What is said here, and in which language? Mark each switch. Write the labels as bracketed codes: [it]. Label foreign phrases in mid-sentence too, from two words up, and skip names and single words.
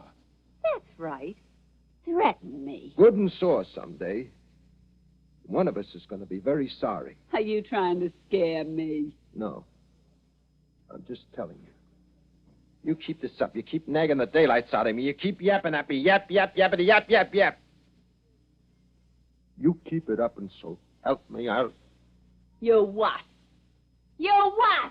[en] That's right. Threaten me. Good and sore someday. One of us is going to be very sorry. Are you trying to scare me? No. I'm just telling you. You keep this up. You keep nagging the daylights out of me. You keep yapping at me. Yap, yap, yappity, yap, yap, yap. You keep it up, and so help me out. You what? You what?